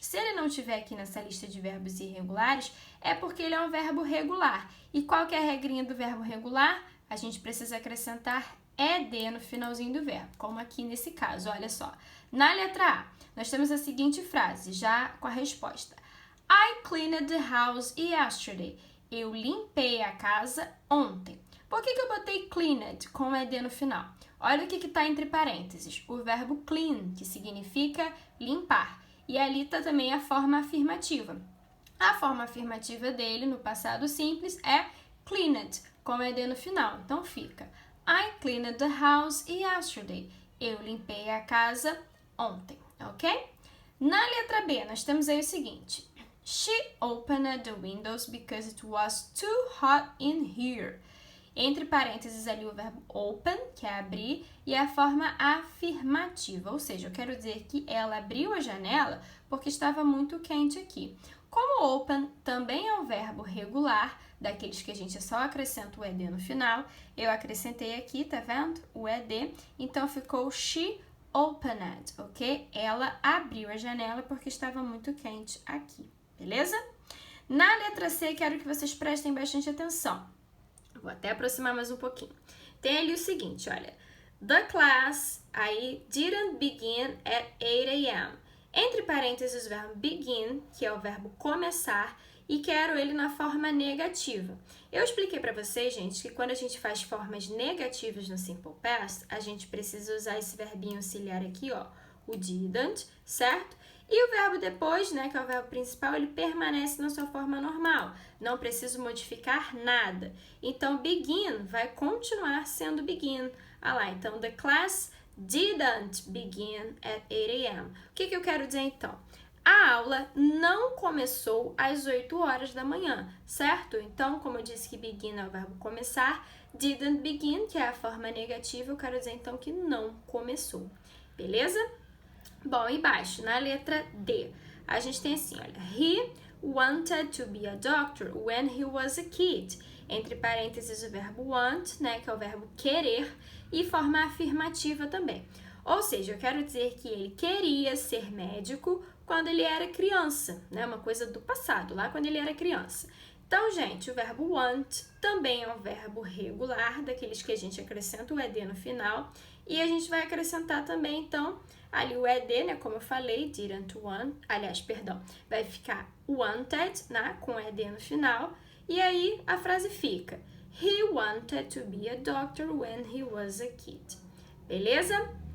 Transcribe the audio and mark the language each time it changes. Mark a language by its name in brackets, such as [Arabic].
[Portuguese] Se ele não estiver aqui nessa lista de verbos irregulares, é porque ele é um verbo regular. E qual que é a regrinha do verbo regular? A gente precisa acrescentar ED no finalzinho do verbo, como aqui nesse caso, olha só. Na letra A, nós temos a seguinte frase, já com a resposta. [English] I cleaned the house yesterday. [Portuguese] Eu limpei a casa ontem. Por que eu botei cleaned com ED no final? Olha o que está entre parênteses, o verbo clean, que significa limpar. E ali está também a forma afirmativa. A forma afirmativa dele, no passado simples, é cleaned, com ED no final. Então fica, [English] I cleaned the house yesterday. [Portuguese] Eu limpei a casa ontem, ok? Na letra B, nós temos aí o seguinte. [English] She opened the windows because it was too hot in here. [Portuguese] Entre parênteses ali o verbo open, que é abrir, e a forma afirmativa, ou seja, eu quero dizer que ela abriu a janela porque estava muito quente aqui. Como open também é um verbo regular, daqueles que a gente só acrescenta o ED no final, eu acrescentei aqui, tá vendo? O ED, então ficou she opened, ok? Ela abriu a janela porque estava muito quente aqui, beleza? Na letra C, quero que vocês prestem bastante atenção. Vou até aproximar mais um pouquinho. Tem ali o seguinte, olha. [English] The class, aí, didn't begin at 8 a.m. [Portuguese] Entre parênteses, o verbo begin, que é o verbo começar, e quero ele na forma negativa. Eu expliquei para vocês, gente, que quando a gente faz formas negativas no Simple Past, a gente precisa usar esse verbinho auxiliar aqui, ó, o didn't, certo? E o verbo depois, né, que é o verbo principal, ele permanece na sua forma normal. Não preciso modificar nada. Então, begin vai continuar sendo begin. Ah lá, então, [English] the class didn't begin at 8 a.m. [Portuguese] O que eu quero dizer, então? A aula não começou às 8 horas da manhã, certo? Então, como eu disse que begin é o verbo começar, didn't begin, que é a forma negativa, eu quero dizer, então, que não começou. Beleza? Bom, embaixo, na letra D, a gente tem assim, olha, [English] he wanted to be a doctor when he was a kid. [Portuguese] Entre parênteses, o verbo want, né, que é o verbo querer, e forma afirmativa também. Ou seja, eu quero dizer que ele queria ser médico quando ele era criança, né, uma coisa do passado, lá quando ele era criança. Então, gente, o verbo want também é um verbo regular, daqueles que a gente acrescenta o ED no final, e a gente vai acrescentar também, então, ali o ED, né, como eu falei, didn't want, aliás, perdão, vai ficar wanted, né, com ED no final, e aí a frase fica, [English] he wanted to be a doctor when he was a kid. [Portuguese] Beleza?